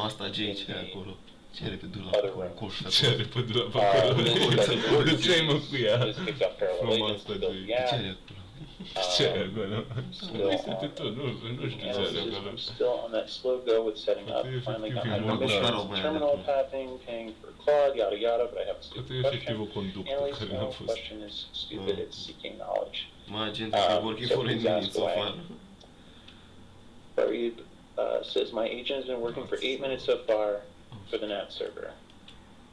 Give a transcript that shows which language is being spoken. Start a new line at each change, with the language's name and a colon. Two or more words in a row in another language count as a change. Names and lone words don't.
Romanian: Asta Jake acolo. Ce are pe dulap? Colț Ce are pe dulap acolo? De ce ai mă cu ea? Frumos asta Jake. Ce are acolo? Ce are acolo? Uite-te tu, nu știu ce are acolo.
English: Still on that slow go with setting up. Finally got my permission, terminal tapping, paying for Claude, yada yada, but I have a stupid question. Annalise, no question is stupid, it's seeking knowledge. So please ask away. Farid says, my agent has been working for 8 minutes so far for the NAT server.